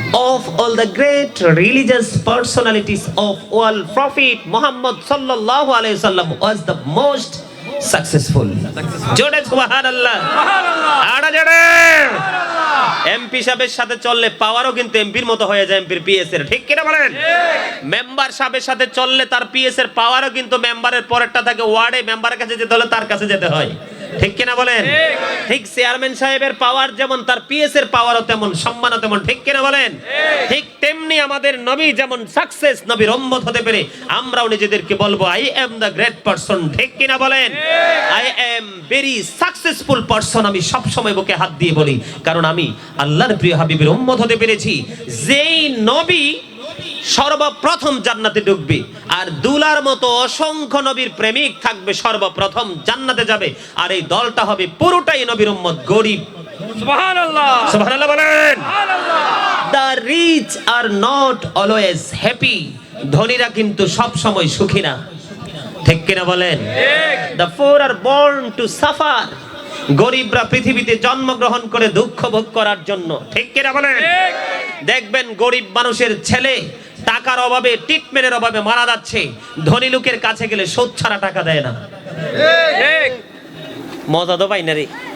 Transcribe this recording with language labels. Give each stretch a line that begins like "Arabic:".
English: Of all the great religious personalities of all Prophet Muhammad sallallahu alaihi wasallam was the most successful.
Bangla: জোরে সুবহানাল্লাহ। আরে জোরে। MP সাহেবের সাথে চললে পাওয়ারও কিন্তু এমপির মতো হয়ে যায়, এমপির পিএস এর। ঠিক কিনা বলেন? মেম্বার সাহেবের সাথে চললে তার পিএস এর পাওয়ারও কিন্তু মেম্বারের পরেরটা থাকে, ওয়ার্ডে মেম্বারের কাছে যেতে হলে তার কাছে যেতে হয়। ঠিক কিনা বলেন? ঠিক চেয়ারম্যান সাহেবের পাওয়ার যেমন তার পিএস এর পাওয়ারও তেমন, সম্মানও তেমন। ঠিক কিনা বলেন? ঠিক তেমনি আমাদের নবী যেমন সাকসেস, নবীর উম্মত হতে পেরে আমরাও নিজেদেরকে বলবো
English: I am the great person.
Bangla: ঠিক কিনা বলেন?
English: I am very successful person.
Bangla: আমি সব সময় বুকে হাত দিয়ে বলি, কারণ আমি আল্লাহর প্রিয় হাবিবের উম্মত হতে পেরেছি। যেই নবী সর্বপ্রথম জান্নাতে ঢুকবে, আর দুলার মতো অসংখ্য নবীর প্রেমিক থাকবে, সর্বপ্রথম জান্নাতে যাবে, আর এই দলটা হবে পুরোটাই নবীর উম্মত, গরিব। সুবহানাল্লাহ। সুবহানাল্লাহ বলেন। সুবহানাল্লাহ।
English: The rich are not always happy.
Bangla: ধনীরা কিন্তু সব সময় সুখী না। ঠিক কিনা বলেন?
English: The poor are born to suffer.
Bangla: গরিবরা পৃথিবীতে জন্মগ্রহণ করে দুঃখ ভোগ করার জন্য। ঠিক কিনা বলেন? দেখবেন গরিব মানুষের ছেলে টাকার অভাবে, ট্রিটমেন্টের অভাবে মারা যাচ্ছে, ধনী লোকের কাছে গেলে সুদ ছাড়া টাকা দেয় না। ঠিক। মজা তো পাই না রে।